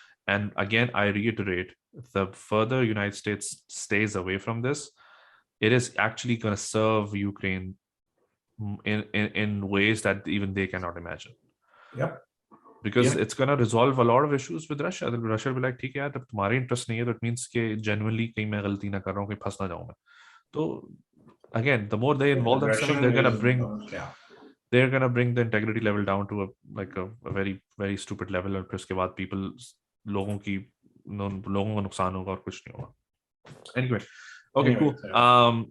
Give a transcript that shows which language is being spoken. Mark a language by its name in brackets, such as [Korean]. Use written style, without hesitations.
[English] And again, I reiterate, the further United States stays away from this, it is actually going to serve Ukraine in ways that even they cannot imagine. Yep. Because Yeah. it's going to resolve a lot of issues with Russia. [Hindi] Then Russia will be like, ठीक है यार, जब तुम्हारे interest नहीं है, तो [English] it means [Hindi] कि genuinely कहीं मैं गलती ना कर रहा हूँ, कहीं फंस ना जाऊँ मैं. [English] तो again, the more they involve themselves, Aggression they're going to is, bring yeah. they're going to bring the integrity level down to a very very stupid level, [Hindi] और फिर उसके बाद लोगों का नुकसान होगा और कुछ नहीं होगा. [English] Anyway, okay, cool. Yeah.